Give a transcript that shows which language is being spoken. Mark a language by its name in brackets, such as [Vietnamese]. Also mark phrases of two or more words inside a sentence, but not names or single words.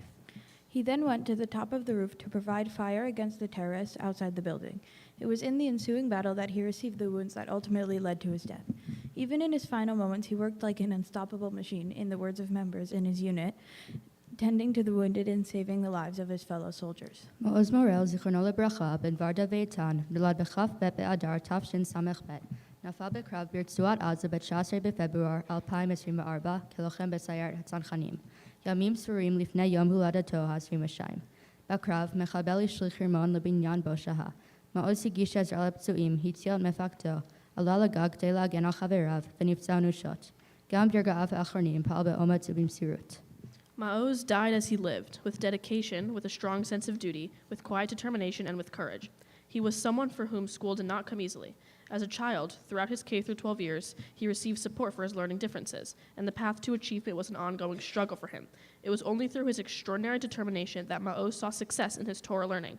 [English] He then went to the top of the roof to provide fire against the terrorists outside the building. It was in the ensuing battle that he received the wounds that ultimately led to his death. Even in his final moments, he worked like an unstoppable machine, in the words of members in his unit, tending to the wounded and saving the lives of his fellow soldiers. [Hebrew] מעוז מורל, זכרונו לברכה, בן ורדה ואיתן, נולד בכ"ב באדר תשס"ב. נפל בקרב ברצועת עזה ב-19 בפברואר 2024 כלוחם בסיירת הצנחנים, ימים ספורים לפני יום הולדתו ה-22. בקרב מחבל השליך רימון לבניין בו שהה. מעוז הגיש עזרה לפצועים, הציל את מפקדו, עלה לגג כדי להגן על חבריו ונפצע אנושות. גם ברגעיו האחרונים פעל באומץ ובמסירות. [English] Ma'oz died as he lived, with dedication, with a strong sense of duty, with quiet determination, and with courage. He was someone for whom school did not come easily. As a child, throughout his K-12 years, he received support for his learning differences, and the path to achievement was an ongoing struggle for him. It was only through his extraordinary determination that Ma'oz saw success in his Torah learning.